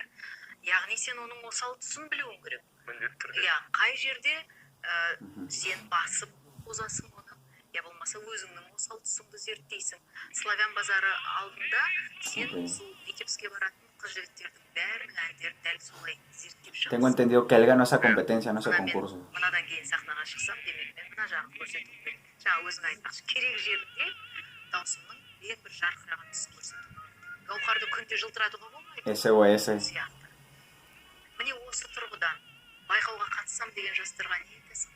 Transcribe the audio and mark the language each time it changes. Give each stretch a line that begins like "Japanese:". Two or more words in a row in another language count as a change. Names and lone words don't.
Kazakh: Яғни сен оның осал тұсын білуің керек. Иә, қай жерде сен басып озасың оны, я болмаса өзіңнің осал тұсыңды зерттейсің. Славян базары алдында сен сол Витебске баратын қыз жігіттердің бәрінің әндерін дәл солай зерттеп шығасың.
Spanish: Tengo entendido que él ganó esa competencia, no ese concurso.
Kazakh: Мынадан кейін сахнаға шықсам, демек мен мына жағын көрсетуім керек. Жаңа өзің айтпақшы, керек жерінде даусымның ең бір жарқыраған тұсын көрсету. Гауһарды күнде жылтыратуға болмайды. SOS. Міне осы тұрғыдан байқауға қатыссам деген жастарға не айтасың?